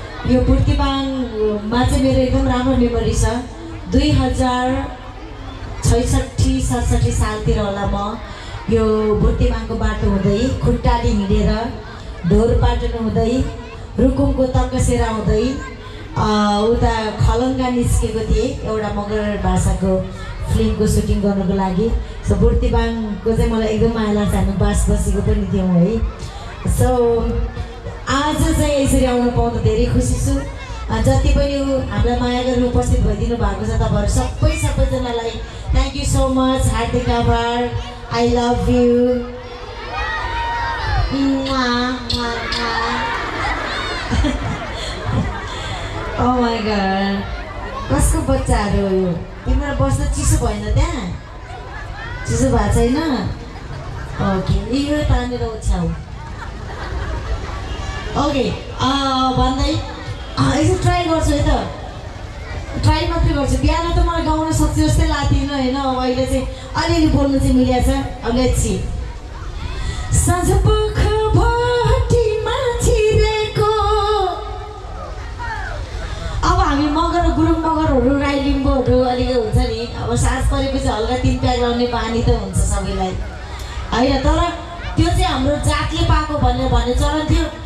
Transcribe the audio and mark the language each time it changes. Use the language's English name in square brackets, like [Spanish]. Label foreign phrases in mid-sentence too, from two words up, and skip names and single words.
[Nepali] यो पूर्तिपाङमा चाहिँ मेरो एकदम राम्रो मेमोरी छ। दुई हजार छैसठी सतसठी सालतिर होला म यो भुर्तिपाङको बाटो हुँदै, खुट्टाले हिँडेर, ढोर पाटन हुँदै, रुकुमको तकसेरा हुँदै, अ, उता खलङ्गा निस्केको थिएँ एउटा मगर भाषाको फिल्मको सुटिङ गर्नको लागि। So, भुर्तिपाङको चाहिँ मलाई एकदम माया लाग्छ, हामी बास बसेको पनि थियौँ है। So, आज चाहिँ यसरी आउन पाउँदा धेरै खुसी छु। अ, जति पनि उ-, हामीलाई माया गरेर उपस्थित भइदिनु भएको छ, तपाईँहरू सबै सबैजनालाई [English] thank you so much, [Nepali] हार्दिक आभार, [English] I love you। [Nepali] म्वा, म्वा, म्वा। [English] Oh my God, [Nepali] कसको बच्चाहरू हो यो? तिम्रो बस्दा चिसो भएन त्यहाँ? चिसो भएको छैन? ओके, यो तानेर ओछ्याउ। ओके, अ, भन्दै, अ, यसो ट्राई गर्छु है त, ट्राई मात्रै गर्छु। बिहान त मलाई गाउन सक्छु जस्तै लाग्थेन होइन, अब अहिले चाहिँ अलिअलि बोल्नु चाहिँ मिलेको छ। [English] अब let's see। [Nepali] साँझ पख भटीमा छिरेको, अब हामी मगर, गुरुङ मगरहरू, राई लिम्बूहरू अलिक हुन्छ नि, अब साँझ परेपछि हल्का तिन प्याक लाउने बानी त हुन्छ सबैलाई होइन, तर त्यो चाहिँ हाम्रो जातले पाएको भनेर भन्ने चलन थियो।